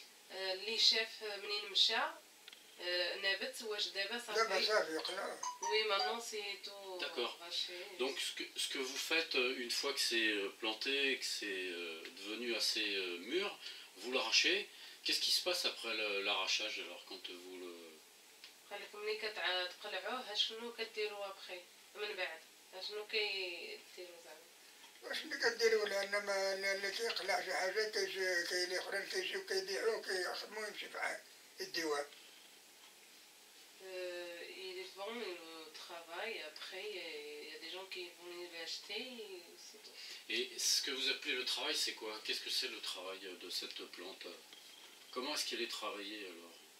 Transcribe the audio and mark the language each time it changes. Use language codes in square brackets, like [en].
[ar] اللي شاف منين مشى نابت واش دابا صافي قلعوه. [fr] Oui, maintenant c'est tout. D'accord. Arraché. Donc ce que vous faites une fois que c'est planté, que c'est devenu assez mûr, vous l'arrachez. Qu'est-ce qui se passe après l'arrachage alors quand vous le... [ar] قال لك ملي كتقلعوه شنو كديروا ابخي من بعد شنو كيديروا زعما واش اللي كديروا؟ لان اللي كيقلع شي حاجه كاين اللي اخرين كيجيو كيبيعوه كيخدموا يمشي في الديوان. [fr] Ils vont le travail après il y a des gens qui vont l'acheter. Et ce que vous appelez le travail, c'est quoi? Qu'est-ce que c'est le travail de cette plante? Comment est-ce qu'elle est travaillée alors?